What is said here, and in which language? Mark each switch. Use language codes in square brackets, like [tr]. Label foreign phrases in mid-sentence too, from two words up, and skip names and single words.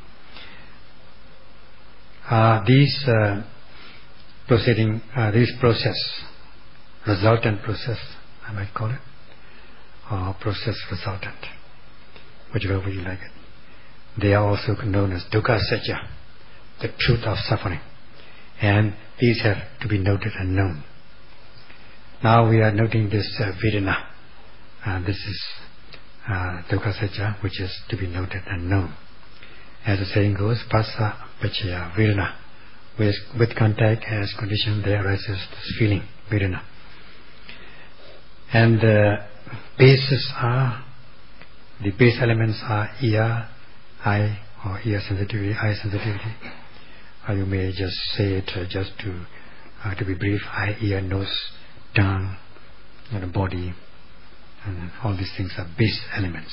[en] These process, resultant process, I might call it, or process resultant, whichever way you like it. They are also known as [pi] dukkha satya, [en] the truth of suffering, and these have to be noted and known. Now we are noting this vedana. This is [pi] dukkha satya, [en] which is to be noted and known. As the saying goes, [pi] phassa paccaya vedana. [en] With contact as condition, there arises this feeling, vedana. And the base elements are ear, eye, or ear sensitivity, eye sensitivity. Or you may just say it just to be brief: eye, ear, nose, tongue, and body, and all these things are base elements.